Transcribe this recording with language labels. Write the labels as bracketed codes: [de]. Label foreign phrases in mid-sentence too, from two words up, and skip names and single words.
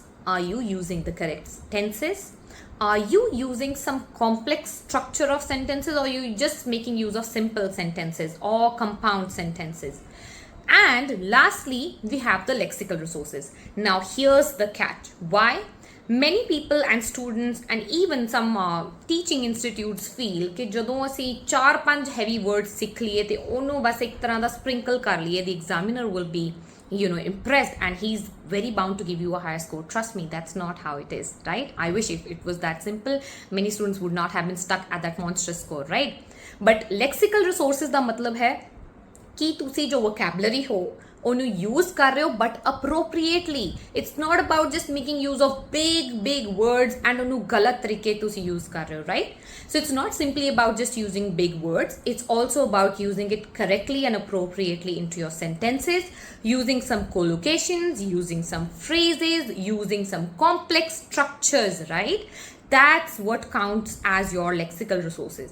[en] Are you using the correct tenses? Are you using some complex structure of sentences, or are you just making use of simple sentences or compound sentences? And lastly, we have the lexical resources. Now, here's the catch. Why? Many people and students and even some teaching institutes feel [pa] ਕਿ ਜਦੋਂ ਅਸੀਂ 4-5 [en] heavy words [pa] ਸਿੱਖ ਲਈਏ ਤੇ ਉਹਨੂੰ ਬਸ ਇੱਕ ਤਰ੍ਹਾਂ ਦਾ sprinkle ਕਰ ਲਈਏ, [en] the examiner will be impressed and he's very bound to give you a higher score. Trust me, that's not how it is, right? I wish if it was that simple, many students would not have been stuck at that monstrous score, right? But lexical resources [pa] ਦਾ ਮਤਲਬ ਹੈ ਕਿ ਤੁਸੀਂ ਜੋ vocabulary ਹੋ ਉਹਨੂੰ use ਕਰ ਰਹੇ ਹੋ [en] but appropriately. It's not about just making use of big words and [pa] ਉਹਨੂੰ ਗਲਤ ਤਰੀਕੇ ਤੁਸੀਂ [en] use [pa] ਕਰ ਰਹੇ ਹੋ, [en] right? So it's not simply about just using big words. It's also about using it correctly and appropriately into your sentences, using some collocations, using some phrases, using some complex structures, right? That's what counts as your lexical resources.